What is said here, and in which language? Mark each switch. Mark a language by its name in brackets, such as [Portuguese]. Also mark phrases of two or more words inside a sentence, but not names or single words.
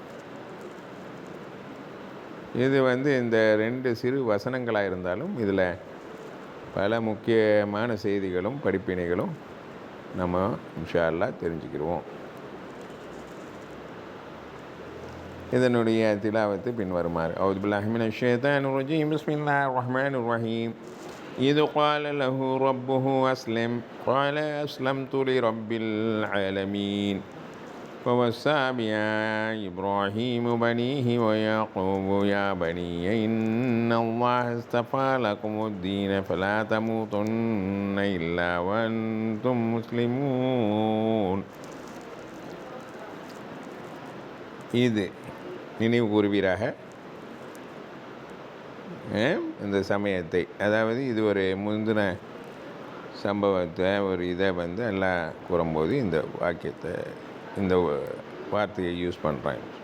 [Tamil] இது இந்த 2 சிறு வசனங்களாக இருந்தாலும் இதில் பல முக்கியமான செய்திகளும் படிப்பினைகளும் நம்ம [Arabic] إن شاء الله [Tamil] தெரிஞ்சுக்கிடுவோம். இதனுடைய திலாவத்து பின்வருமாறு: [Arabic] أعوذ بالله من الشيطان الرجيم. بسم الله الرحمن الرحيم. இது قال له ربه أسلم قال أسلمت لرب العالمين ووصى بها إبراهيم بنيه ويعقوب يا بني إن الله اصطفى لكم الدين فلا تموتن إلا وأنتم مسلمون. [Tamil] இது நினைவு கூறுவீராக இந்த சமயத்தை, அதாவது இது ஒரு முந்தின சம்பவத்தை ஒரு இதை எல்லாம் கூறும்போது இந்த வாக்கியத்தை இந்த வார்த்தையை யூஸ் பண்ணுறாங்க.